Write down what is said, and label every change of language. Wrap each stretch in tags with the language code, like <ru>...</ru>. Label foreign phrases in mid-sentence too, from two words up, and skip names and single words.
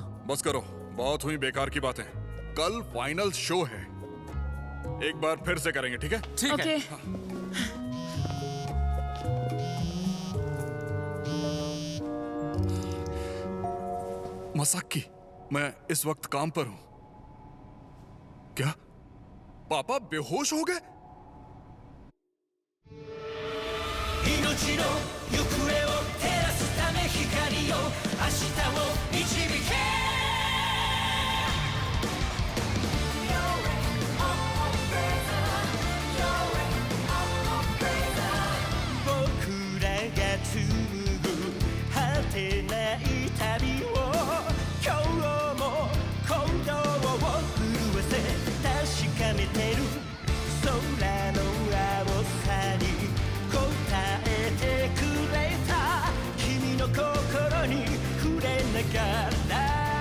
<hi>बस करो, बहुत हुई बेकार की बातें। कल</hi> <en>final show</en> <hi>है, एक बार फिर से करेंगे, ठीक है? ठीक ओके। है। मसाकी, मैं इस वक्त काम पर हूं। क्या पापा बेहोश हो गए?</hi> <ja>命の行方を照らすため光よ明日を導け僕らが紡ぐ果てない旅を今日も鼓動を震わせ確かめてる空の青さに答えてくれた君の心に触れながら</ja>